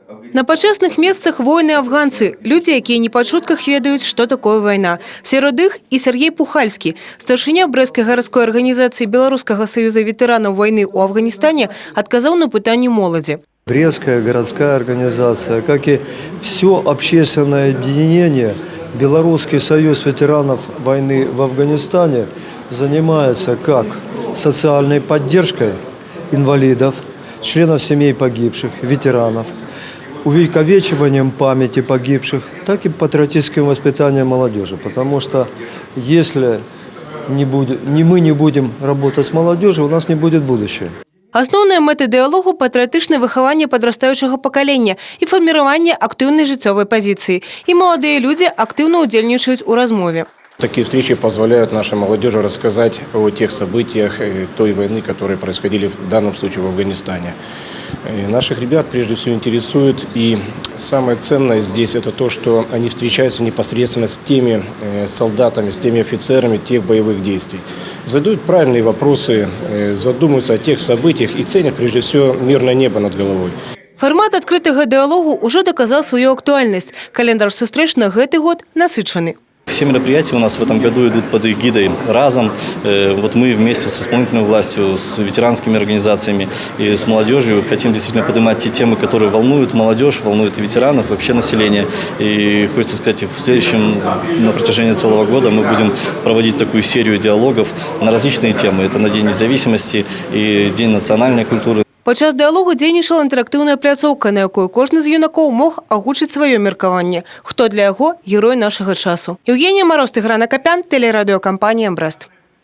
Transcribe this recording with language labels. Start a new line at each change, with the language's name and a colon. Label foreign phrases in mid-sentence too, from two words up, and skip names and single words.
Belarusian: На пачесных месцах воины-афганцы, люди, якія не па чутках ведаюць, што такое вайна. Сярод іх і Сергей Пухальскі, старшыня Брэсцкай гарадской арганізацыі Беларускага саюза ветэранаў вайны ў Афганістане, адказаў на пытанні моладзі.
Russian: Брестская городская организация, как и все общественное объединение, Белорусский союз ветеранов войны в Афганистане занимается как социальной поддержкой инвалидов, членов семей погибших, ветеранов, увековечиванием памяти погибших, так и патриотическим воспитанием молодежи. Потому что если мы не будем работать с молодежью, у нас не будет будущего.
Belarusian: Асноўная мэта дыялогу – патрыятычнае выхаванне падрастаючага пакалення і фарміраванне актыўнай жыццёвай пазіцыі. І маладыя людзі актыўна ўдзельнічаюць у размове.
Russian: Такие встречи позволяют нашей молодежи рассказать о тех событиях той войны, которые происходили в данном случае в Афганистане. И наших ребят прежде всего интересует, и самое ценное здесь это то, что они встречаются непосредственно с теми солдатами, с теми офицерами тех боевых действий. Задают правильные вопросы, задумываются о тех событиях и ценят прежде всего мирное небо над головой. Формат
Belarusian: адкрытага дыялогу
Russian: уже доказал свою актуальность.
Belarusian: Календар сустрэч на гэты год насычаны.
Russian: Все мероприятия у нас в этом году идут под эгидой «Разом». Вот мы вместе с исполнительной властью, с ветеранскими организациями и с молодежью хотим действительно поднимать те темы, которые волнуют молодежь, волнуют ветеранов, вообще население. И хочется сказать, в следующем, на протяжении целого года мы будем проводить такую серию диалогов на различные темы. Это на День независимости и День национальной культуры.
Belarusian: Падчас дыялогу дзейнічала інтэрактыўная пляцоўка, на якой кожны з юнакоў мог агучыць сваё меркаванне. Хто для яго герой нашага часу. Евгения Мороз, Тыгран Акопян, телерадиокомпания «Брест».